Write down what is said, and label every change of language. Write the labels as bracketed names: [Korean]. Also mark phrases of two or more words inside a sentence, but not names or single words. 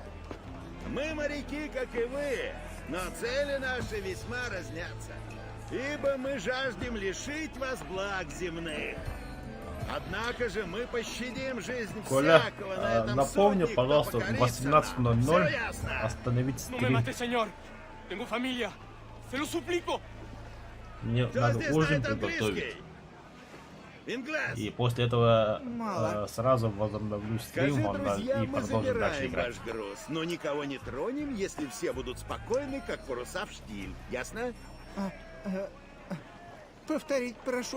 [Russian] Мы моряки, как и вы, Но цели наши весьма разнятся. Ибо мы жаждем лишить вас благ земных. Однако же мы пощадим жизнь Коля, всякого на этом напомню, судне, кто пожалуйста, в покорится нам. 18:00 Всё ясно? остановить [Spanish] No me [Russian] стрим. [Spanish] mate, señor. Tengo familia. Se lo suplico. [Russian] Мне Кто надо здесь ужин знает приготовить. английский? Инглес. И после этого Мало. сразу возобновлю Скажи, стрим друзья, и мы продолжим дальше забираем играть. ваш груз, но никого не тронем, если все будут спокойны, как паруса в штиль. Ясно? Повторить прошу.